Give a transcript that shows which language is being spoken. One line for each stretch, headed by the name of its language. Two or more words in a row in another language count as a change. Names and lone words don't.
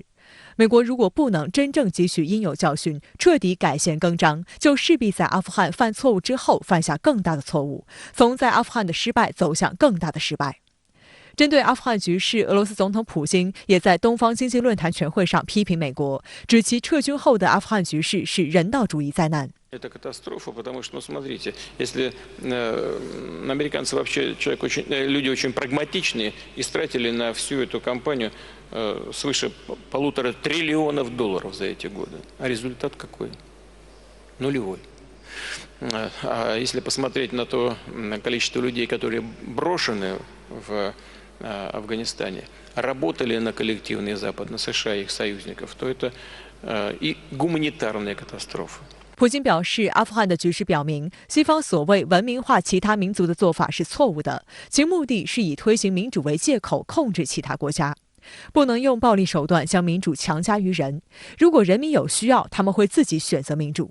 Chinese: 美国如果不能真正汲取应有教训，彻底改弦更张，就势必在阿富汗犯错误之后犯下更大的错误，从在阿富汗的失败走向更大的失败。针对阿富汗局势，俄罗斯总统普京也在东方经济论坛全会上批评美国，指其撤军后的阿富汗局势是人道主义灾难。
Russian: Это катастрофа, потому что, смотрите, если американцы вообще люди очень прагматичные, истратили на всю эту кампанию свыше $1,5 триллиона за эти годы, а результат какой? Нулевой. А если посмотреть на то количество людей, которые брошены в Афганистане, работали на коллективный Запад, на США и их союзников, то это и гуманитарная катастрофа.
Chinese: 普京表示，阿富汗的局势表明，西方所谓文明化其他民族的做法是错误的，其目的是以推行民主为借口控制其他国家，不能用暴力手段将民主强加于人。如果人民有需要，他们会自己选择民主。